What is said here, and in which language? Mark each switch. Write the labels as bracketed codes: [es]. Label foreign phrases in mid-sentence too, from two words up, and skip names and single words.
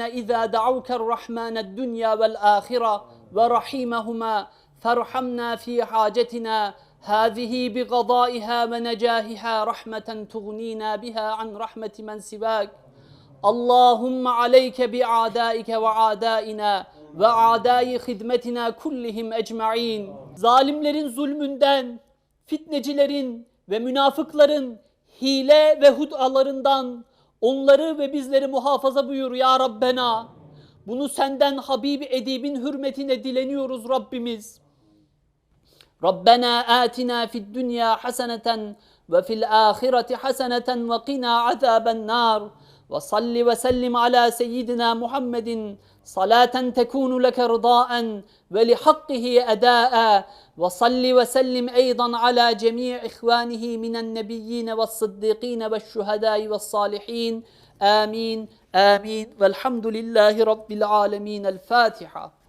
[ar] إذا دعوك الرحمن الدنيا والآخرة ورحيمهما فارحمنا في حاجتنا هذه بقضائها ونجاهها رحمة تغنينا بها عن رحمة من سواك اللهم عليك بأعدائك وأعدائنا وأعداء خدمتنا كلهم أجمعين. [tr] Zalimlerin zulmünden, fitnecilerin ve münafıkların hile ve hud'alarından onları ve bizleri muhafaza buyur ya Rabbena. Bunu senden Habibi Edib'in hürmetine dileniyoruz Rabbimiz. [ar] ربنا آتنا في الدنيا حسنة وفي الآخرة حسنة وقنا عذاب النار. وصل وسلم على سيدنا محمد صلاة تكون لك رضاء ولحقه أداء. وصل وسلم أيضا على جميع إخوانه من النبيين والصديقين والشهداء والصالحين آمين آمين والحمد لله رب العالمين. الفاتحة.